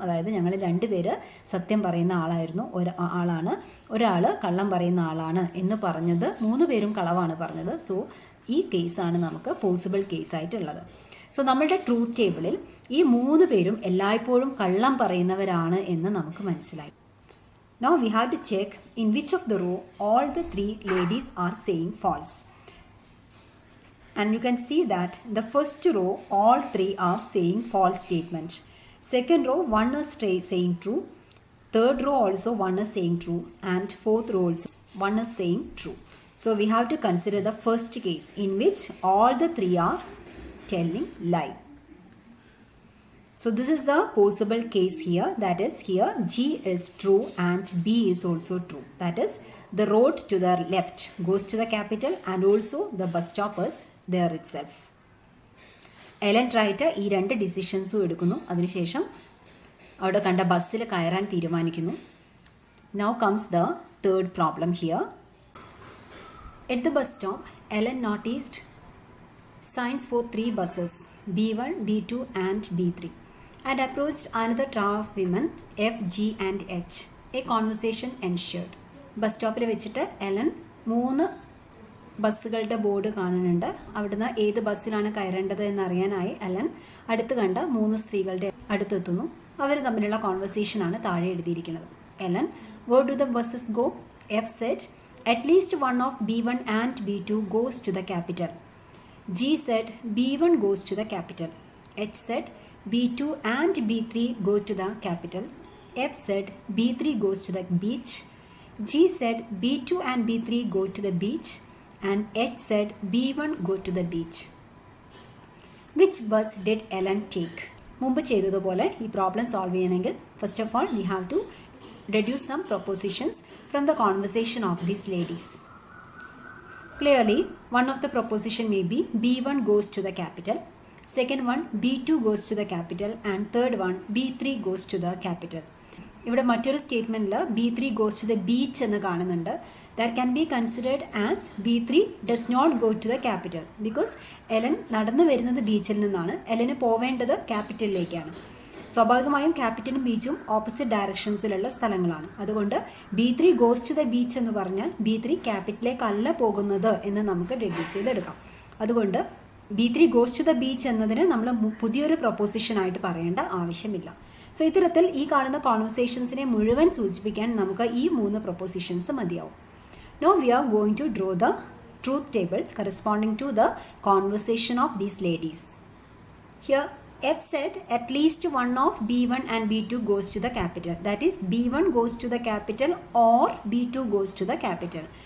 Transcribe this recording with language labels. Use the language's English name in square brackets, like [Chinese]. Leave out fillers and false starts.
[Malayalam] അതായത് ഞങ്ങൾ 2 പേര് സത്യം പറയുന്ന ആളായിരുന്നു, ഒരാൾ കള്ളം പറയുന്ന ആളാണ് എന്ന് പറഞ്ഞത് 3 പേരും കളവാണ് പറഞ്ഞത്. സോ ഈ കേസാണ് നമുക്ക് പോസിബിൾ കേസായിട്ടുള്ളത്. സോ നമ്മളുടെ ട്രൂത്ത് ടേബിളിൽ ഈ 3 പേരും എല്ലായ്പ്പോഴും കള്ളം പറയുന്നവരാണ് എന്ന് നമുക്ക് മനസ്സിലായി. [English] Now we have to check in which of the row all the 3 ladies are saying false. And you can see that the first row all 3 are saying false statement. Second row 1 is saying true. Third row also 1 is saying true. And fourth row also 1 is saying true. So we have to consider the first case in which all the 3 are telling lie. So this is the possible case here, that is here G is true and B is also true. That is the road to the left goes to the capital and also the bus stop is there itself. [Malayalam] Ellen right ഈ 2 ഡിസിഷൻസും എടുക്കുന്നു. അതിനുശേഷം അവിടെ കണ്ട ബസ്സിൽ കയറാൻ തീരുമാനിക്കുന്നു. [English] Now comes the third problem here. At the bus stop, Ellen noticed signs for 3 buses, B1, B2 and B3, and approached another trio of women, F, G and H. A conversation ensued. [Malayalam] Bus സ്റ്റോപ്പിൽ വെച്ചിട്ട് Ellen 3 ബസ്സുകളുടെ board കാണുന്നുണ്ട്. അവിടുന്ന് ഏത് ബസ്സിലാണ് കയറേണ്ടത് എന്നറിയാനായി Ellen അടുത്ത് കണ്ട 3 സ്ത്രീകളുടെ അടുത്തെത്തുന്നു. അവർ തമ്മിലുള്ള കോൺവെർസേഷനാണ് താഴെ എഴുതിയിരിക്കുന്നത്. [English] Ellen, where do the buses go? F said, at least one of B1 and B2 goes to the capital. G said, B1 goes to the capital. H said, B2 and B3 go to the capital. F said, B3 goes to the beach. G said, B2 and B3 go to the beach. And H said, B1 go to the beach. Which bus did Ellen take? [Malayalam] മുമ്പ് ചെയ്തതുപോലെ ഈ problem solve ചെയ്യണമെങ്കിൽ [English] First of all we have to deduce some propositions from the conversation of these ladies. Clearly, one of the proposition may be B1 goes to the capital, second one B2 goes to the capital, and third one B3 goes to the capital. [Malayalam] ഇവിടെ മറ്റൊരു സ്റ്റേറ്റ്മെൻറ്റിൽ [English] B3 goes to the beach [Malayalam] എന്ന് കാണുന്നുണ്ട്. [English] That can be considered as B3 does not go to the capital because [Malayalam] Ellen നടന്നു വരുന്നത് ബീച്ചിൽ നിന്നാണ്. Elon പോവേണ്ടത് ക്യാപിറ്റലിലേക്കാണ്. സ്വാഭാവികമായും ക്യാപിറ്റലും ബീച്ചും ഓപ്പോസിറ്റ് ഡയറക്ഷൻസിലുള്ള സ്ഥലങ്ങളാണ്. അതുകൊണ്ട് [English] B3 goes to the beach [Malayalam] എന്ന് പറഞ്ഞാൽ B3 ക്യാപിറ്റലിലേക്കല്ല പോകുന്നത് എന്ന് നമുക്ക് ഡെഡ്യൂസ് ചെയ്തെടുക്കാം. അതുകൊണ്ട് [English] B3 goes to the beach [Malayalam] എന്നതിന് നമ്മൾ പുതിയൊരു പ്രൊപ്പോസിഷനായിട്ട് പറയേണ്ട ആവശ്യമില്ല. സോ ഇത്തരത്തിൽ ഈ കാണുന്ന കോൺവെർസേഷൻസിനെ മുഴുവൻ സൂചിപ്പിക്കാൻ നമുക്ക് ഈ 3 പ്രൊപ്പോസിഷൻസ് മതിയാവും. [English] Now we are going to draw the truth table corresponding to the conversation of these ladies. Here F said at least one of B1 and B2 goes to the capital. That is B1 goes to the capital or B2 goes to the capital.